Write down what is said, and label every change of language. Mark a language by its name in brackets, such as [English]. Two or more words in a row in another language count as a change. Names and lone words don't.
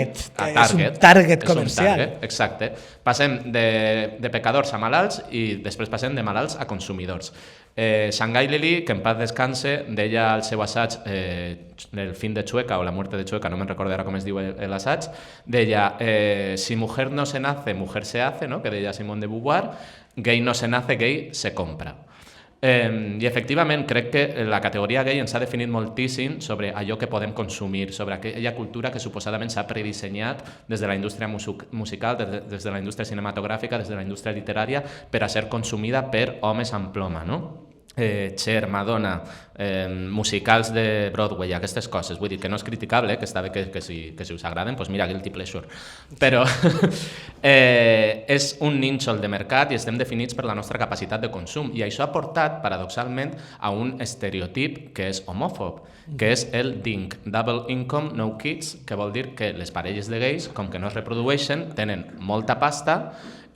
[Catalan] És un target comercial. Exacte. Passem de pecadors a malalts i després passem de malalts a consumidors. Shanghai Lili, [Spanish] que en paz descanse, [Catalan] deia al seu assaig El fin de Chueca o La muerte de Chueca, no me'n recordo ara com es diu l'assaig, deia [Spanish] si mujer no se nace, mujer se hace, [Catalan] no? Que deia [Spanish] Simone de Beauvoir, gay no se nace, gay se compra. [Catalan] I efectivament crec que la categoria gay ens ha definit moltíssim sobre allò que podem consumir, sobre aquella cultura que suposadament s'ha predissenyat des de la indústria musical, des de la indústria cinematogràfica, des de la indústria literària, per a ser consumida per homes amb ploma, no? Cher, Madonna, musicals de Broadway, aquestes coses. Vull dir que no és criticable, que està bé que si us agraden, doncs mira, [English] guilty pleasure. [Catalan] Però és un nínxol de mercat i estem definits per la nostra capacitat de consum. I això ha portat, paradoxalment, a un estereotip que és homòfob, que és el DINK, [English] Double Income, No Kids, [Catalan] que vol dir que les parelles de gais, com que no es reprodueixen, tenen molta pasta i...